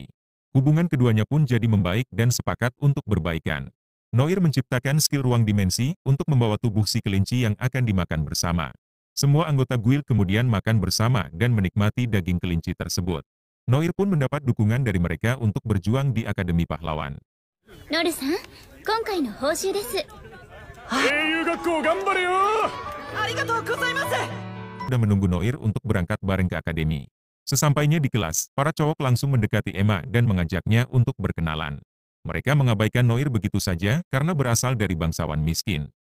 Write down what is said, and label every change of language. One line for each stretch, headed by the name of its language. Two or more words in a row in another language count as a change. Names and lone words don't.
Indonesian: Hubungan keduanya pun jadi membaik dan sepakat untuk berbaikan. Noir menciptakan skill ruang dimensi untuk membawa tubuh si kelinci yang akan dimakan bersama. Semua anggota guild kemudian makan bersama dan menikmati daging kelinci tersebut. Noir pun mendapat dukungan dari mereka untuk berjuang di Akademi Pahlawan.
Japanese: Noru-san, 今回の報酬です。
Indonesian: Sudah menunggu Noir untuk berangkat bareng ke akademi. Sesampainya di kelas, para cowok langsung mendekati Emma dan mengajaknya untuk berkenalan. Mereka mengabaikan Noir begitu saja karena berasal dari bangsawan miskin.